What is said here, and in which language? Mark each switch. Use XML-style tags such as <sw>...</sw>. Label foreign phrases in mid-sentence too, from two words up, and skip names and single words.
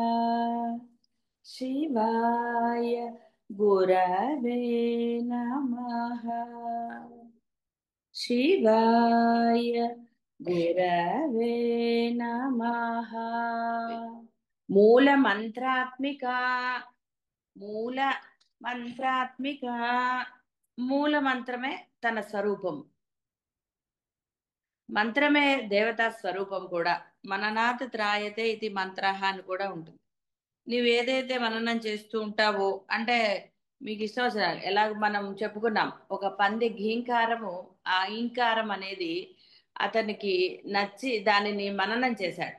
<sa>शिवाय गुरवे नमः। शिवाय गुरवे नमः। मूल मंत्रात्मिका మూల మంత్రాత్మిక</sa> <te>మూల మంత్రమే తన స్వరూపం. మంత్రమే దేవతా స్వరూపం కూడా.</te> <sa>మననాత్ త్రాయతే</sa> <te>ఇది మంత్ర అని కూడా ఉంటుంది. నువ్వేదైతే మననం చేస్తూ ఉంటావో అంటే మీకు ఇష్టం వచ్చిన ఎలాగ మనం చెప్పుకున్నాం, ఒక పంది ఘీంకారము, ఆ ఈంకారం అనేది అతనికి నచ్చి దానిని మననం చేశాడు.</te>